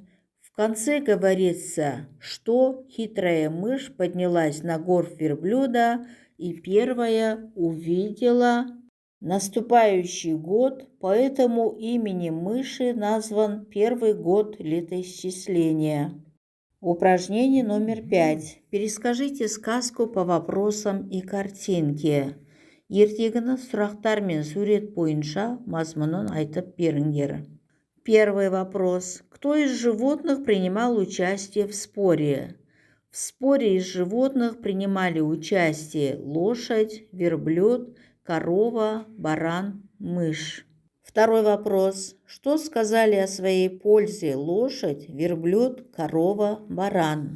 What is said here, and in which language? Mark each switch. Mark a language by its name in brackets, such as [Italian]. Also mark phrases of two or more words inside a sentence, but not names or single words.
[Russian] В конце говорится, что хитрая мышь поднялась на горб верблюда и первая увидела наступающий год, поэтому именем мыши назван первый год летоисчисления. Упражнение номер 5. Перескажите сказку по вопросам и картинке. [Kazakh] Ертегіні сұрақтар мен сурет бойынша мазмұнын айтып беріңдер. [Russian] Первый вопрос. Кто из животных принимал участие в споре? В споре из животных принимали участие лошадь, верблюд, корова, баран, мышь. Второй вопрос. Что сказали о своей пользе лошадь, верблюд, корова, баран?